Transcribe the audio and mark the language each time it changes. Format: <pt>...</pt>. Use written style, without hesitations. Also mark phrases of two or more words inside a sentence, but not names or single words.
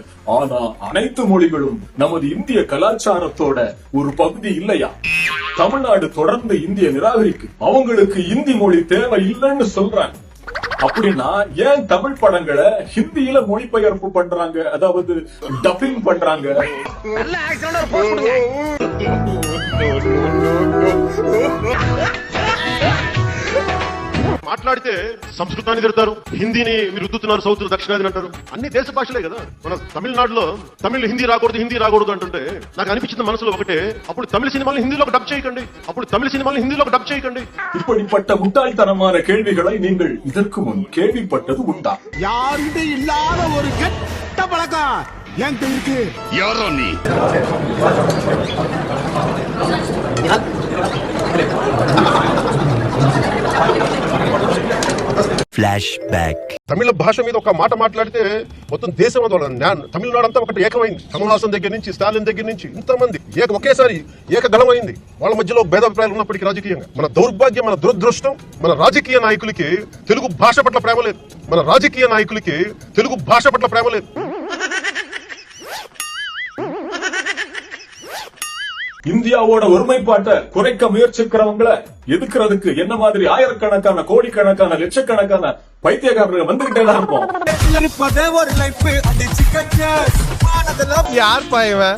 <ta>ஆனா அனைத்து மொழிகளும் நமது இந்திய கலாச்சாரத்தோட ஒரு பகுதி இல்லையா? தமிழ்நாடு தொடர்ந்து இந்திய நிராகரிக்கு, அவங்களுக்கு இந்தி மொழி தேவை இல்லைன்னு சொல்றாங்க. அப்படின்னா ஏன் தமிழ் படங்களை ஹிந்தியில மொழிபெயர்ப்பு பண்றாங்க, அதாவது டப்பிங் பண்றாங்க? நல்ல ஆக்சன் ஒரு போஸ்ட் கொடுங்க.</ta> <te>మాట్లాడితే సంస్కృతాన్ని తిడతారు, హిందీని మీరు రుద్దుతున్నారు, సౌత్ దక్షిణాది అంటారు. అన్ని దేశ భాషలే కదా. మన తమిళనాడులో తమిళ్ హిందీ రాకూడదు అంటుంటే నాకు అనిపించింది మనసులో ఒకటే, అప్పుడు తమిళ సినిమాలు హిందీలోకి డబ్ చేయకండి.</te> <ta>இப்படிப்பட்ட முட்டாள்தனமான கேள்விகளை நீங்கள் இதற்கு முன் கேள்விப்பட்டது உண்டா? யாருமே இல்லாத ஒரு கெட்ட பழக்கம் என்கிட்ட இருக்கு.</ta> <te>ఎవరో నీ ఫ్లాష్ బ్యాక్. తమిళ భాష మీద ఒక మాట మాట్లాడితే మొత్తం దేశం తమిళనాడు అంతా ఒకటి ఏకమైంది. కమల్హాసన్ దగ్గర నుంచి స్టాలిన్ దగ్గర నుంచి ఇంతమంది ఒకేసారి ఏకగళమైంది. వాళ్ళ మధ్యలో భేదాభిప్రాయాలు ఉన్నప్పటికీ రాజకీయంగా మన దౌర్భాగ్యం, మన దురదృష్టం, మన రాజకీయ నాయకులకి తెలుగు భాష పట్ల ప్రేమ లేదు.</te> <ta>இந்தியாவோட ஒருமைப்பாட்டை குறைக்க முயற்சிக்கிறவங்களை எதுக்குறதுக்கு என்ன மாதிரி ஆயிரக்கணக்கான, கோடிக்கணக்கான, லட்சக்கணக்கான பைத்தியக்காரர்கள் வந்துகிட்டே தான் இருப்போம். யார் பாயவன்?</ta>